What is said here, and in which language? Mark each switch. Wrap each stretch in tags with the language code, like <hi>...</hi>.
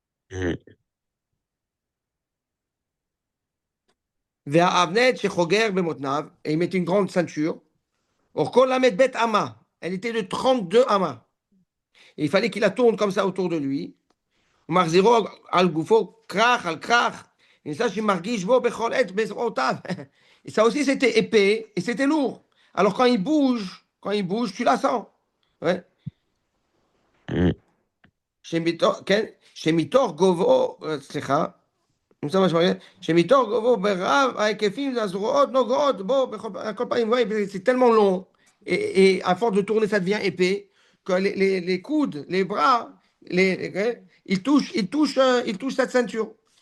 <he>Mhm. Ve'avnet shechoger bemotnav,</he> <fr>et il met une grande ceinture.</fr> <he>Or, kol lamed bet ama,</he> <fr>elle était de 32 amas. Et il fallait qu'il la tourne comme ça autour de lui.</fr> <he>ומחזירו על גופו כרך על כרך, ניסה שמרגיש בו בכל עת בזרועותיו.</he> <fr>Et ça aussi, c'était épais et c'était lourd. Alors quand il bouge, tu la sens. Ouais. Mhm.</fr> <he>כן? שמתוך גובהו, סליחה, זה מה שמרגיש, שמתוך גובהו ברב ההיקפים הזרועות נוגעות בו על כל פנים,</he> <fr>ouais, c'est tellement long et à force de tourner ça devient épais que les coudes, les bras, ouais, ils touchent cette ceinture.</fr>